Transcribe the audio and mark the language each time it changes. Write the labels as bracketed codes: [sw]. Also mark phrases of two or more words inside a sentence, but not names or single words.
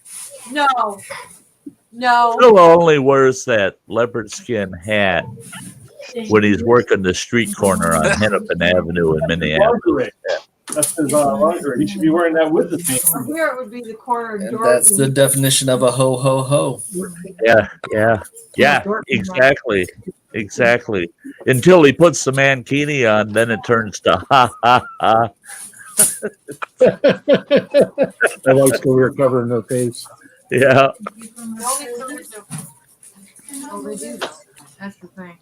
[en] No. No. Phil only wears that leopard skin hat when he's working the street corner on Hennepin Avenue in Minneapolis. Lingerie. That's his lingerie. He should be wearing that with his From name. here it would be the corner of And Dorothy. that's the definition of a ho ho ho. Yeah, exactly. Until he puts the mankini on, then it turns to ha ha ha. My wife's career covering her face. Yeah. That's the thing.